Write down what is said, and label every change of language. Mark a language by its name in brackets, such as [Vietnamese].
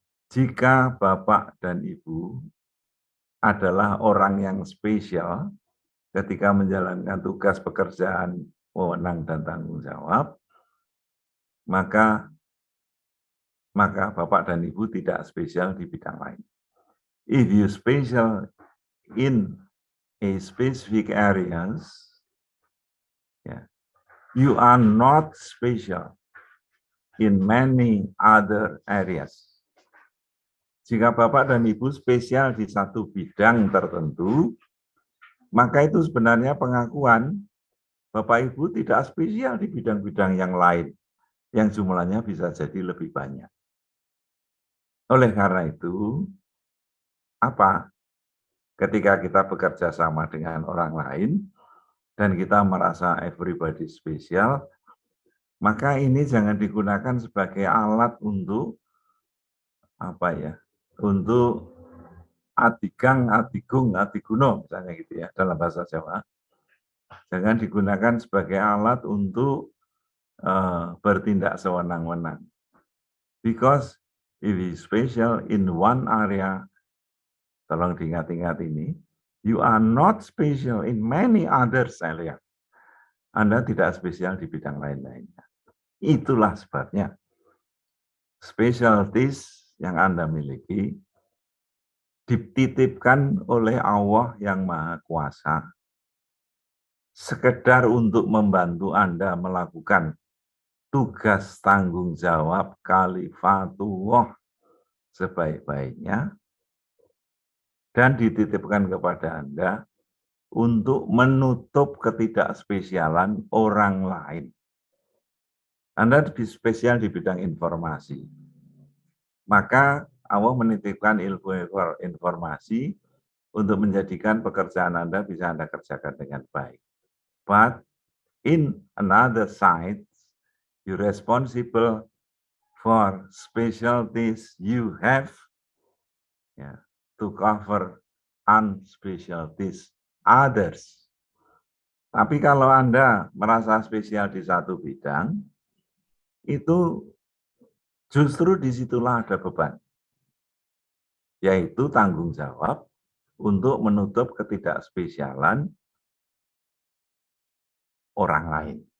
[Indonesian] Jika Bapak dan Ibu adalah orang yang spesial ketika menjalankan tugas pekerjaan, wewenang dan tanggung jawab, maka Bapak dan Ibu tidak spesial di bidang lain. [English] If you special in a specific areas, yeah, you are not special in many other areas. [Indonesian] Jika Bapak dan Ibu spesial di satu bidang tertentu, maka itu sebenarnya pengakuan Bapak Ibu tidak spesial di bidang-bidang yang lain, yang jumlahnya bisa jadi lebih banyak. Oleh karena itu, apa? Ketika kita bekerja sama dengan orang lain, dan kita merasa everybody spesial, maka ini jangan digunakan sebagai alat untuk apa ya? Untuk adigang, adigung, adiguno misalnya gitu ya dalam bahasa Jawa. Jangan digunakan sebagai alat untuk bertindak sewenang-wenang. [English] Because if you special in one area, [Indonesian] tolong diingat-ingat ini, [English] you are not special in many other area. [Indonesian] Anda tidak spesial di bidang lain-lainnya. Itulah sebabnya specialties yang Anda miliki dititipkan oleh Allah yang Maha Kuasa sekedar untuk membantu Anda melakukan tugas tanggung jawab kalifatullah sebaik-baiknya dan dititipkan kepada Anda untuk menutup ketidakspesialan orang lain. Anda spesial di bidang informasi. Maka Allah menitipkan ilmu informasi untuk menjadikan pekerjaan Anda bisa Anda kerjakan dengan baik. [English] But in another side, you're responsible for specialties you have to cover unspecialties others. [Indonesian] Tapi kalau Anda merasa spesial di satu bidang, itu justru disitulah ada beban, yaitu tanggung jawab untuk menutup ketidakspesialan orang lain.